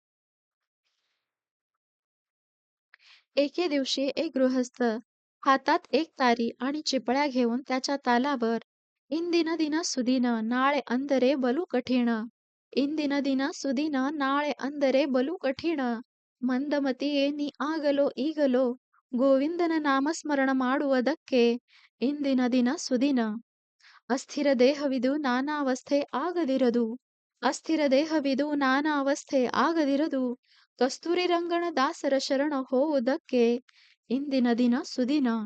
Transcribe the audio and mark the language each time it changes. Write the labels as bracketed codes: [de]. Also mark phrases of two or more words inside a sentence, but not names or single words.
[mr] एके दिवशी एक गृहस्थ हातात एक तारी आणि चिपळ्या घेऊन त्याच्या तालावर इंदिन [kn] ದಿನ ಸುದಿನ ನಾಳೆ ಅಂದರೆ ಬಲು ಕಠಿಣ ಇಂದಿನ ದಿನ ಸುದಿನ ನಾಳೆ ಅಂದರೆ ಬಲು ಕಠಿಣ मंदमತಿಯೇ ನೀ ಆಗಲೋ ಈಗಲೋ ಗೋವಿಂದನ ನಾಮಸ್ಮರಣ ಮಾಡುವುದಕ್ಕೆ ಇಂದಿನ ದಿನ ಸುದಿನ ಅಸ್ಥಿರ ದೇಹವಿದು ನಾನಾವಸ್ಥೆ ಆಗದಿರದು ಅಸ್ಥಿರ ದೇಹವಿದು ನಾನಾವಸ್ಥೆ ಆಗದಿರದು ಕಸ್ತೂರಿ ರಂಗನ ದಾಸರ ಶರಣ ಹೋವುದಕ್ಕೆ ಇಂದಿನ ದಿನ ಸುದಿನ